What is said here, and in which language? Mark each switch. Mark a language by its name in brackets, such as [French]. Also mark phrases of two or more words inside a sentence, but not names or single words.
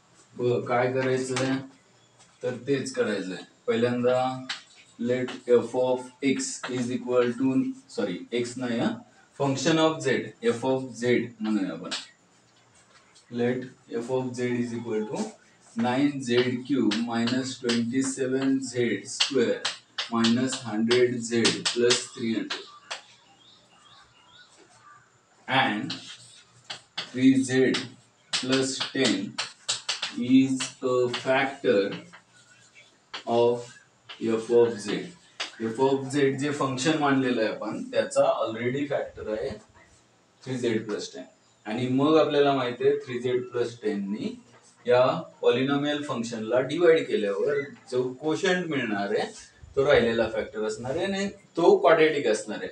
[Marathi] काय करायचंय तर तेच करायचंय. [English] पहिल्यांदा let f of x is equal to, sorry x [Marathi] नाही हा, [English] function of z f of z [Marathi] म्हणूया आपण. [English] let f of z is equal to 9z³ minus 27z² minus 100z plus 300 and 3z plus 10 is a factor of f of z. f of z [Marathi] जे फंक्शन मानलेलं आहे आपण त्याचा [English] already factor [Marathi] आहे [English] 3z plus 10 [Marathi] आणि मग आपल्याला माहिती आहे [English] 3z plus 10 [Marathi] नी या [English] polynomial functionला [Marathi] डिवाइड केल्यावर जो कोशंट मिळणार आहे तो राहिलेला फॅक्टर असणार आहे आणि तो क्वाड्रेटिक असणार आहे.